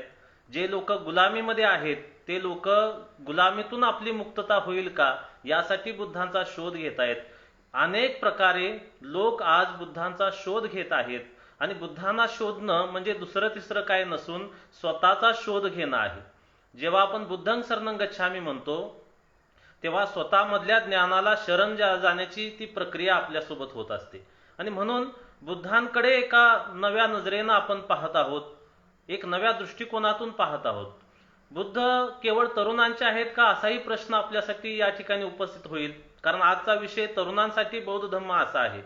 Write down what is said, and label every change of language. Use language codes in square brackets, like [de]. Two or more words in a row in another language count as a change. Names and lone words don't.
[mr] जे लोक गुलामीमध्ये आहेत ते लोक गुलामीतून आपली मुक्तता होईल का यासाठी बुद्धांचा शोध घेत आहेत. अनेक प्रकारे लोक आज बुद्धांचा शोध घेत आहेत आणि बुद्धांना शोधणं म्हणजे दुसरं तिसरं काय नसून स्वतःचा शोध घेणं आहे. जेव्हा आपण [pi] बुद्धं शरणं गच्छामी [mr] म्हणतो तेव्हा स्वतःमधल्या ज्ञानाला शरण जाण्याची ती प्रक्रिया आपल्यासोबत होत असते आणि म्हणून बुद्धांकडे एका नव्या नजरेनं आपण पाहत आहोत, एक नव्या दृष्टिकोनातून पाहत आहोत. बुद्ध केवळ तरुणांचे आहेत का असाही प्रश्न आपल्यासाठी या ठिकाणी उपस्थित होईल, कारण आजचा विषय तरुणांसाठी बौद्ध धम्म असा आहे.